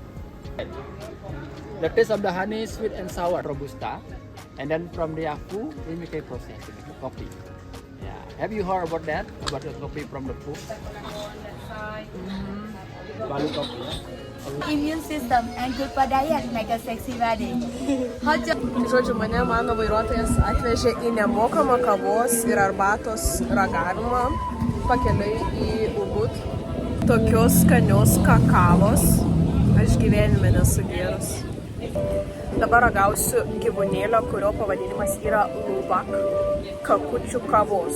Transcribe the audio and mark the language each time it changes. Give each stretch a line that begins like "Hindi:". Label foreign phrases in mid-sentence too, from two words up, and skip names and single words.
English: The taste of the honey is sweet and sour, robusta, and then from the afu we make a process to make a coffee. Yeah, have you heard about that? About the coffee from the food? Balu coffee. Immune system and good for diet make a sexy body. Hot job.
Lithuanian: Žodžiu, mano vairuotojas atvežė į nemokamą kavos ir arbatos ragavimą pakeliui į Ubud. Tokios skanios kakavos aš gyvenime nesu gėrus. Dabar ragausiu gyvūnėlio, kurio pavadinimas yra Lubak kakučių kavos.